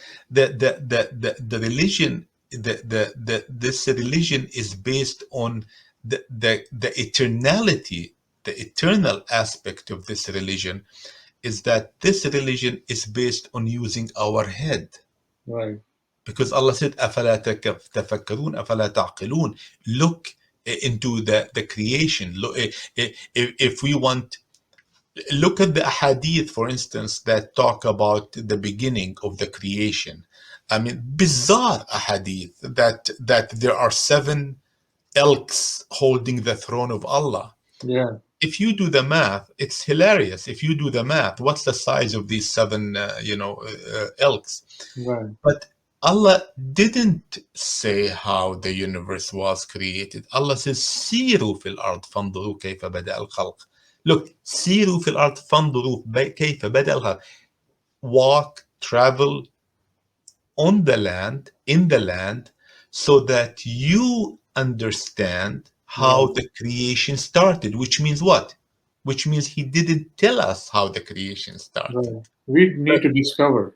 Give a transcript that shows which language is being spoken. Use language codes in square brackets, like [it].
[en] The religion this religion is based on the eternality, the eternal aspect of this religion is that this religion is based on using our head, right, because Allah said [ar] أفلا تفكرون أفلا تعقلون. [en] Look into the creation. Look, if we want, look at the ahadith, for instance, that talk about the beginning of the creation. I mean, bizarre ahadith that there are 7 elks holding the throne of Allah. yeah, If you do the math, it's hilarious. If you do the math, what's the size of these 7, elks? right, But Allah didn't say how the universe was created. Allah says, [ar] "سيروا في الأرض فانظروا كيف بدأ الخلق." [en] Look, [ar] "سيروا في الأرض فانظروا كيف بدأ الخلق." [en] Walk, travel on the land, in the land, so that you understand how right, the creation started. Which means what? Which means He didn't tell us how the creation started. right. We need to discover.